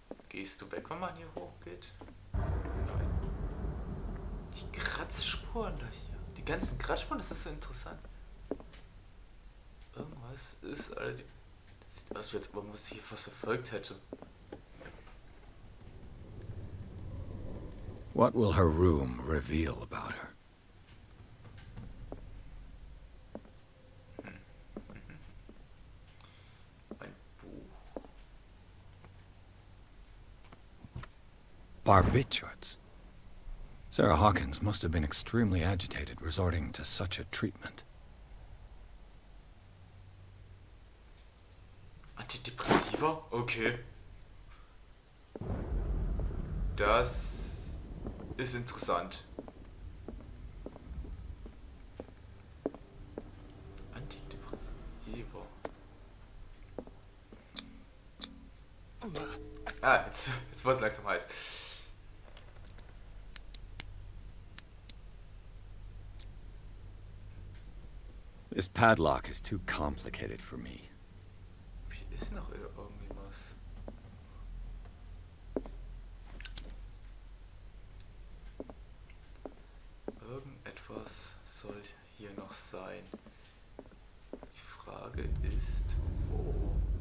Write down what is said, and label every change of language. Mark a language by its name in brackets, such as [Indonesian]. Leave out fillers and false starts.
[German] Gehst du weg, wenn man hier hochgeht? Nein. Die Kratzspuren da hier. Die ganzen Kratzspuren, das ist so interessant. Irgendwas ist, Alter. Das sieht aus, als ob man sich hier fast verfolgt hätte. [English] What will her room reveal about her? [German] Ein Buch. [English] Barbiturates. Sarah Hawkins must have been extremely agitated resorting to such a treatment. [German] Antidepressiva? Okay. Das ist interessant. Antidepressiva. Ah, jetzt war es langsam heiß. [English] This padlock is too complicated for me. [German] Hier ist noch irgendwie was. Irgendetwas soll hier noch sein. Die Frage ist, wo?